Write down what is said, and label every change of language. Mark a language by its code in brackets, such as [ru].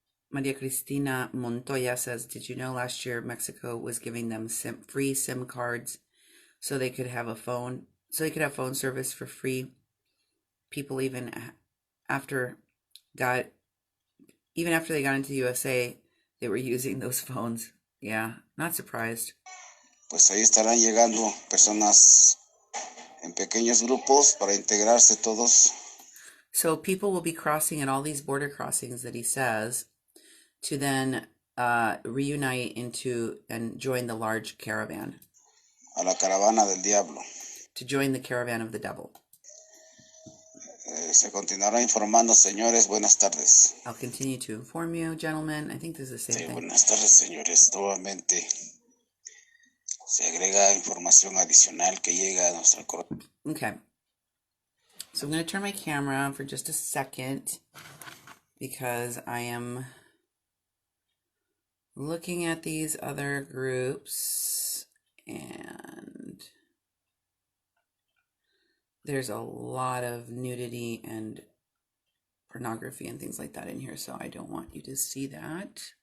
[en] Maria Cristina Montoya says, did you know last year Mexico was giving them free SIM cards so they could have phone service for free? People even after they got into the USA, they were using those phones. Yeah, not surprised. [es] Pues ahí estarán llegando personas en pequeños grupos para integrarse todos. [en] So people will be crossing at all these border crossings that he says to then reunite into and join the large caravan. [es] A la caravana del diablo. [en] To join the caravan of the devil. [es] Se continuará informando, señores. Buenas tardes. [en] I'll continue to inform you, gentlemen. I think this is the same thing. [es] Buenas tardes, señores. Nuevamente se agrega información adicional que llega a nuestra corte. [en] Okay. So I'm going to turn my camera on for just a second because I am looking at these other groups and there's a lot of nudity and pornography and things like that in here, so I don't want you to see that.